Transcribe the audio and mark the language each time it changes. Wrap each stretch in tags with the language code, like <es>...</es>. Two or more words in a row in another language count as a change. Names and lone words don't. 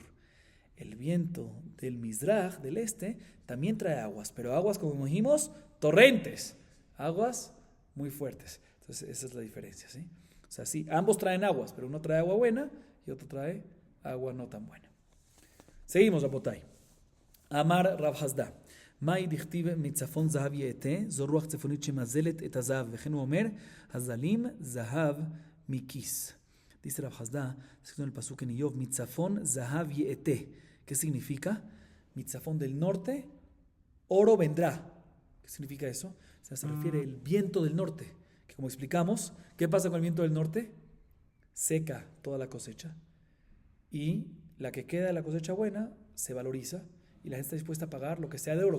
<es>El viento del Mizrach, del este, también trae aguas, pero aguas, como dijimos, torrentes. Aguas muy fuertes. Entonces, esa es la diferencia, ¿sí? O sea, sí, ambos traen aguas, pero uno trae agua buena y otro trae agua no tan buena. Seguimos,</es> <he>רבותי. אמר רב חסדא.</he> <arc>מאי דכתיב</arc> <he>מצפון זהב יאתה, זו רוח צפונית שמזלת את הזהב, וכן הוא אומר, הזלים זהב מכיס.</he> <es>Dice Rav Hasda, escrito en el pasuk en Iyov,</es> <he>מצפון זהב יאתה.</he> <es>¿Qué significa? Mitzafon del norte, oro vendrá. ¿Qué significa eso? O sea, se refiere al viento del norte. Que como explicamos, ¿qué pasa con el viento del norte? Seca toda la cosecha y la que queda de la cosecha buena se valoriza y la gente está dispuesta a pagar lo que sea de oro.</es>